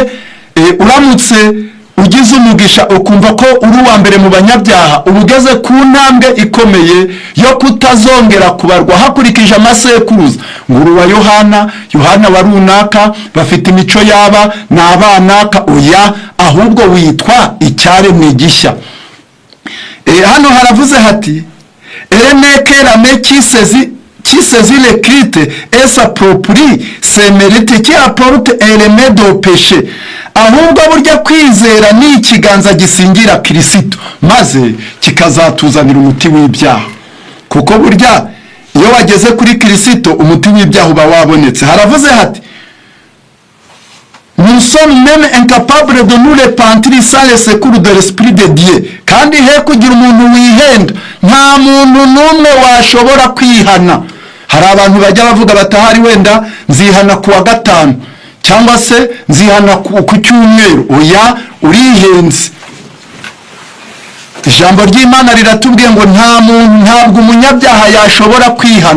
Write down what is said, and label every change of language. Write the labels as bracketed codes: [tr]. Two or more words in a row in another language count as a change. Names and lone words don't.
[rw] Uramutse ugize umugisha ukumva ko uri uwa mbere mu banyabyaha, ubugeze ku ntambwe ikomeye yo kutazongera kubarwa hakurikije amasekuruza ngo uri uwa Yohana wa runaka, bafite imico yaba n'abanaka. Oya, ahubwo witwa icyaremwe gishya. Hano haravuze hati erenekera [fr] qui saisit l'écrite et s'approprie ses mérites qui apporte un remède au péché. [rw] Ahubwo burya kwizera ni ikiganza gisingira Kristo, maze kikazatuzanira umuti w'ibyaha. Kuko burya iyo wageze kuri Kristo umuti w'ibyaha uba wabonetse. Haravuze hati [fr] nous sommes même incapables de nous repentir sans le secours de l'Esprit de Dieu. [rw] Kandi he kugira umuntu wihenda, nta muntu n'umwe washobora kwihana. Hari abantu bajya bavuga batahari wenda nzihana kuwa gatanu cyangwa se nzihana ku cyumweru. Oya, urihenze. Ijambo ry'Imana riratubwiye ngo ntabwo umunyabyaha yashobora kwihana.